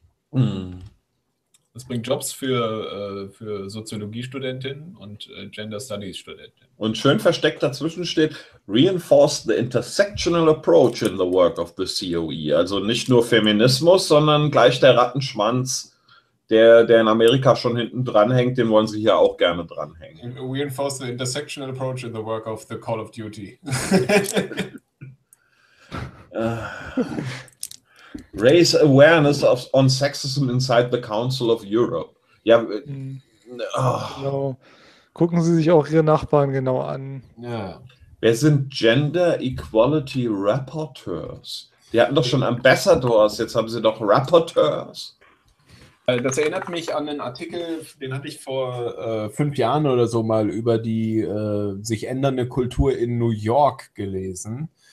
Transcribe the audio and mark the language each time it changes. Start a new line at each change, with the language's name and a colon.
German: Das bringt Jobs für Soziologiestudentinnen und Gender Studies Studentinnen.
English: Und schön versteckt dazwischen steht, reinforce the intersectional approach in the work of the COE.
German: Also nicht nur Feminismus, sondern gleich der Rattenschwanz, der in Amerika schon hinten dranhängt, den wollen sie hier auch gerne dranhängen.
English: Reinforce the intersectional approach in the work of the Call of Duty. Raise awareness of on sexism inside the Council of Europe.
German: Ja, genau. Gucken Sie sich auch Ihre Nachbarn genau an. Ja. Wer sind Gender Equality Rapporteurs? Die hatten doch schon Ambassadors, jetzt haben sie doch Rapporteurs. Das erinnert mich an einen Artikel, den hatte ich vor 5 Jahren oder so mal über die sich ändernde Kultur in New York gelesen.